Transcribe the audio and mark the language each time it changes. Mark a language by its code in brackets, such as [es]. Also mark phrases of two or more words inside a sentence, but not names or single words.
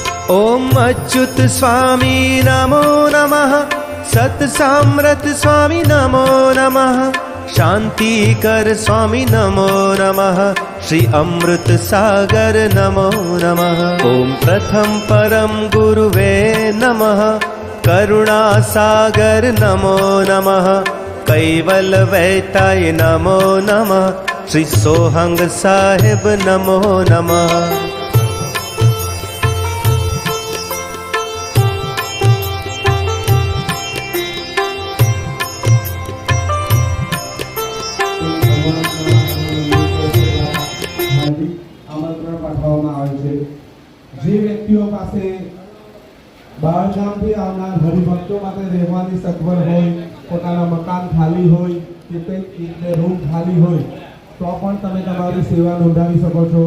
[sa] ॐ अच्युत स्वामी नमो नमः, सत्साम्रत स्वामी नमो नमः, शान्तिकर स्वामी नमो नमः, श्री अमृत सागर नमो नमः। ॐ प्रथम परम गुरुवे नमः, करुणा सागर नमो नमः, कैवल वैताय नमो नमः, श्री सोहंग साहिब नमो नमः। [gu] આમંત્રણ પાઠવવામાં આવે છે જે વ્યક્તિઓ પાસે બહારગામથી આવનાર હરિભક્તો માટે રહેવાની સગવડ હોય, પોતાના મકાન ખાલી હોય કે કંઈક રૂમ ખાલી હોય તો પણ તમે તમારી સેવા નોંધાવી શકો છો।